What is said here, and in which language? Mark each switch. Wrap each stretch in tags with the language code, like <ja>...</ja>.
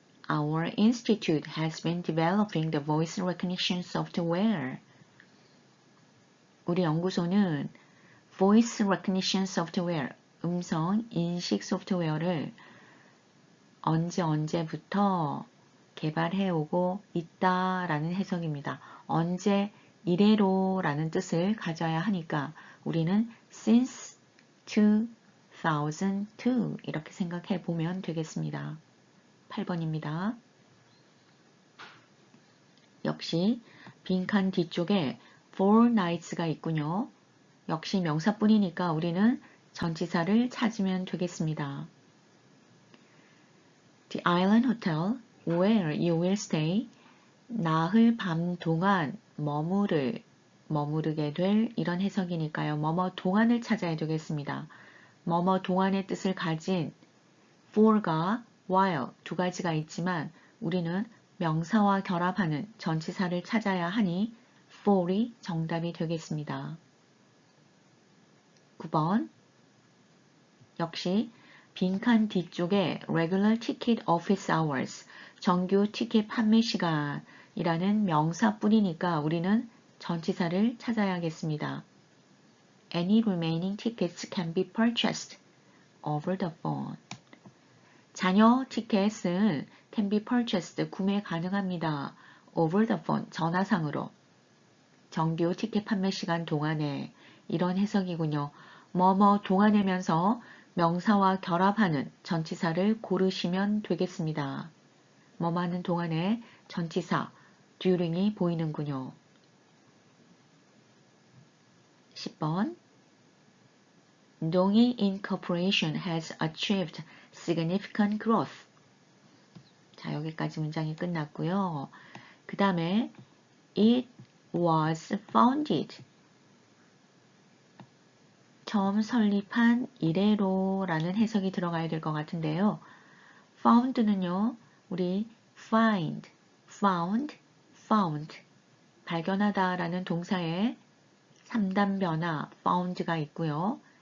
<en>Our institute has been developing the voice recognition software.</en> <ko>우리 연구소는</ko> <en>voice recognition software,</en> <ko>음성 인식 소프트웨어를 언제부터 개발해 오고 있다라는 해석입니다. 언제 이래로라는 뜻을 가져야 하니까 우리는 since 2002 이렇게 생각해 보면 되겠습니다. 8번입니다. 역시 빈칸 뒤쪽에</ko> <en>four nights</en> <ko>가 있군요. 역시 명사뿐이니까 우리는 전치사를 찾으면 되겠습니다.</ko> <en>The Island Hotel where you will stay.</en> <ko>나흘 밤 동안 머무르게 될 이런 해석이니까요. 뭐뭐 동안을 찾아야 되겠습니다. 뭐뭐 동안의 뜻을 가진 for가 while 두 가지가 있지만 우리는 명사와 결합하는 전치사를 찾아야 하니 for이 정답이 되겠습니다. 9번 역시 빈칸 뒤쪽에</ko> <en>regular ticket office hours,</en> <ko>정규 티켓 판매 시간이라는 명사뿐이니까 우리는 전치사를 찾아야겠습니다.</ko> <en>Any remaining tickets can be purchased over the phone.</en> <ko>자녀 티켓은</ko> <en>can be purchased,</en> <ko>구매 가능합니다.</ko> <en>over the phone,</en> <ko>전화상으로. 정규 티켓 판매 시간 동안에 이런 해석이군요. 뭐뭐 동안이면서 명사와 결합하는 전치사를 고르시면 되겠습니다. 뭐뭐 하는 동안에 전치사 during이 보이는군요.</ko> <en>10번 동이 Incorporation has achieved significant growth.</en> <ko>자, 여기까지 문장이 끝났고요. 그 다음에</ko> <en>It was founded.</en> <ko>처음 설립한 이래로라는 해석이 들어가야 될 것 같은데요. found는요. 우리 find, found, found 발견하다 라는 동사에 3단 변화 found가 있고요.</ko>